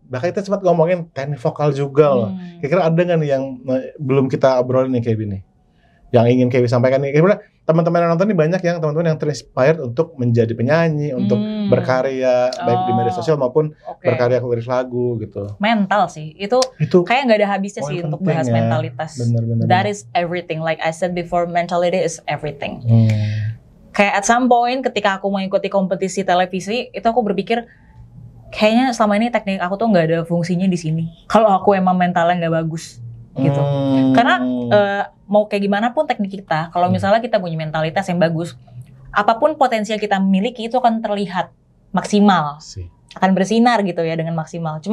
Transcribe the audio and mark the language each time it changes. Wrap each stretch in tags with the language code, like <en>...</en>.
<id>Bahkan kita sempat ngomongin teknik vokal juga loh. Kira-kira ada nggak nih yang belum kita obrolin nih KB nih, yang ingin KB sampaikan nih? Kira-kira teman-teman yang nonton nih banyak yang teman-teman yang terinspired untuk menjadi penyanyi, untuk berkarya baik di media sosial maupun berkarya nulis lagu gitu. Mental sih, itu kayak nggak ada habisnya sih untuk bahas mentalitas. Bener.</id> <en>That is everything. Like I said before, mentality is everything.</en> <id>Kayak</id> <en>at some point</en> <id>ketika aku mengikuti kompetisi televisi, itu aku berpikir kayaknya selama ini teknik aku tuh nggak ada fungsinya di sini. Kalau aku emang mentalnya nggak bagus. Gitu. Karena mau kayak gimana pun teknik kita, kalau misalnya kita punya mentalitas yang bagus, apapun potensi yang kita miliki itu akan terlihat maksimal, akan bersinar gitu ya dengan maksimal.</id>